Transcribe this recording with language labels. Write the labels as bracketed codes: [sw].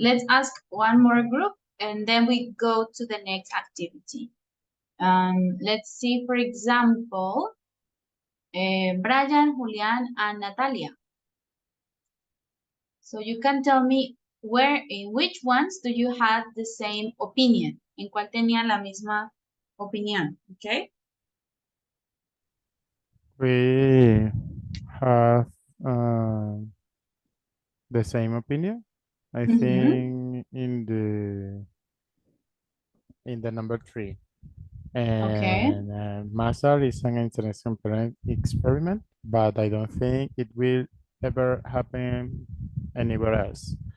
[en] Let's ask one more group and then we go to the next activity. Let's see, for example, Brian, Julian, and Natalia. So you can tell me in which ones do you have the same opinion? [es] ¿En cuál tenían la misma opinión? [en] Okay. We have the same opinion. I think in the number 3. And Masar is an interesting experiment, but I don't think it will ever happen anywhere else.